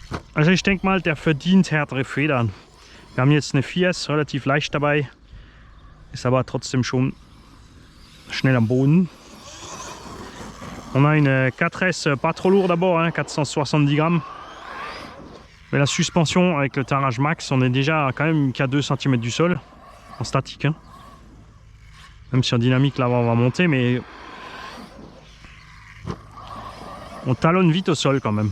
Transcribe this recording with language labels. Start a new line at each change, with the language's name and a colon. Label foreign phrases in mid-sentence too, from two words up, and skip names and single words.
German: Also ich denke mal, der verdient härtere Federn. Wir haben jetzt eine 4S, relativ leicht dabei, ist aber trotzdem schon schnell am Boden.
French: On a une 4S pas trop lourde d'abord, hein, 470 grammes. Mais la suspension avec le tarage max, on est déjà quand même qu'à 2 cm du sol, en statique. Hein. Même si en dynamique là on va monter, mais on talonne vite au sol quand même.